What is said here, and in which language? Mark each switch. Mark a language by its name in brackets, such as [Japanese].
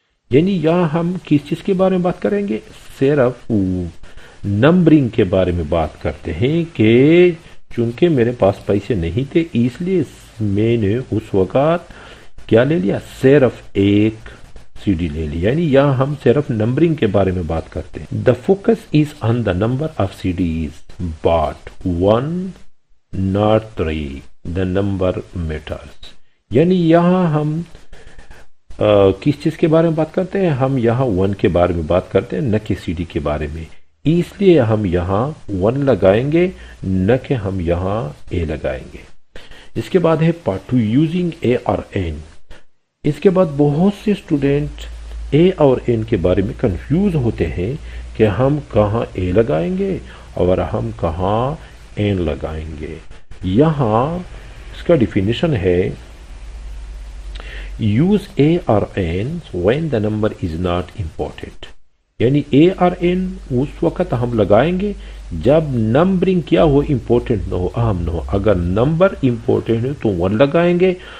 [Urdu] یعنی یہاں ہم کس چیز کے بارے میں بات کریں گے، صرف نمبرنگ کے بارے میں بات کرتے ہیں کہ چونکہ میرے پاس پیسے نہیں تھے اس لیے میں نے اس وقت کیا لے لیا، صرف ایک CD لے لیا. یعنی یہاں ہم صرف نمبرنگ کے بارے میں بات کرتے ہیں. [English] The focus is on the number of CDs bought 1 not 3. The number matters. [Urdu] یعنی یہاں ہم کس چیز کے بارے میں بات کرتے ہیں، ہم یہاں 1 کے بارے میں بات کرتے ہیں، نہ کہ CD کے بارے میں. اس لیے ہم یہاں 1 لگائیں گے، نہ کہ ہم یہاں A لگائیں گے. اس کے بعد ہے پارٹ 2 یوزنگ A اور N. اس کے بعد بہت سے اسٹوڈنٹ A اور N کے بارے میں کنفیوز ہوتے ہیں کہ ہم کہاں A لگائیں گے اور ہم کہاں N لگائیں گے. یہاں اس کا ڈیفینیشن ہے [English] use A or N when the number is not important. [Urdu] یعنی A اور N اس وقت ہم لگائیں گے جب نمبرنگ کیا ہو، امپورٹنٹ نہ ہو، اہم نہ ہو. اگر نمبر امپورٹنٹ ہے تو 1 لگائیں گے.